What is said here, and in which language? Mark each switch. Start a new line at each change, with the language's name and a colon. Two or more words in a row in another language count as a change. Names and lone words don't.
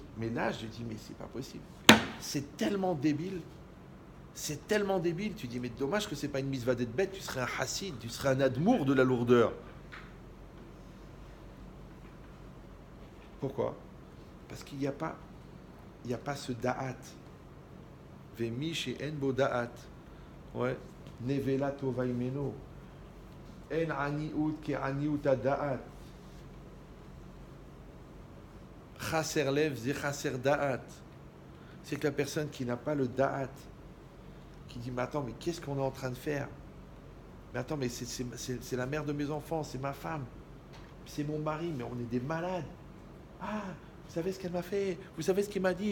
French: Mais là, je dis, mais c'est pas possible. C'est tellement débile. C'est tellement débile, tu dis, mais dommage que c'est pas une mitzvah d'être bête, tu serais un hassid, tu serais un admour de la lourdeur. Pourquoi? Parce qu'il n'y a pas ce da'at.
Hebrew: ומי שאין בו דעת. Ouais. נבלה טובה הימנו. אין עניות כעניות דעת. חסר לב זה חסר דעת.
French: C'est que la personne qui n'a pas le da'at, qui dit, mais attends, mais qu'est-ce qu'on est en train de faire? Mais attends, mais c'est la mère de mes enfants, c'est ma femme, c'est mon mari, mais on est des malades. Ah, vous savez ce qu'elle m'a fait? Vous savez ce qu'il m'a dit?